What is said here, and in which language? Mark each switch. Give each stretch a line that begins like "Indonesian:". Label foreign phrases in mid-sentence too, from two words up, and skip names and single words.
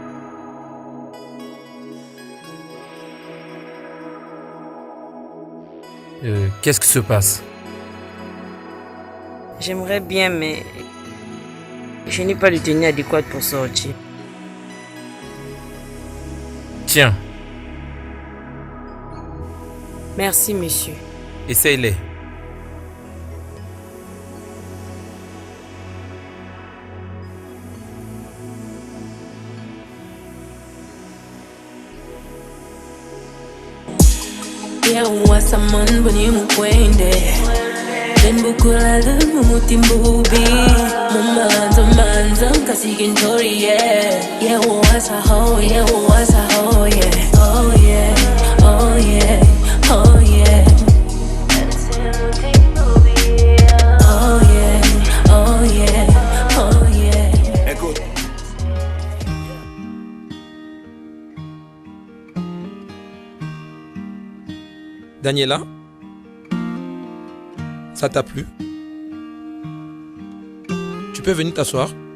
French: Qu'est-ce qui se passe? J'aimerais bien, mais je n'ai pas de tenue adéquate pour sortir. Tiens. Merci, monsieur. Essaye-les. Wasaman bani mukwende Den bukulala mumutimbubi Mumanza manza kasigin tori yeah wasa ho yeah oh yeah oh yeah oh yeah oh yeah oh yeah oh yeah. Écoute. Daniela, ça t'a plu? Tu peux venir t'asseoir?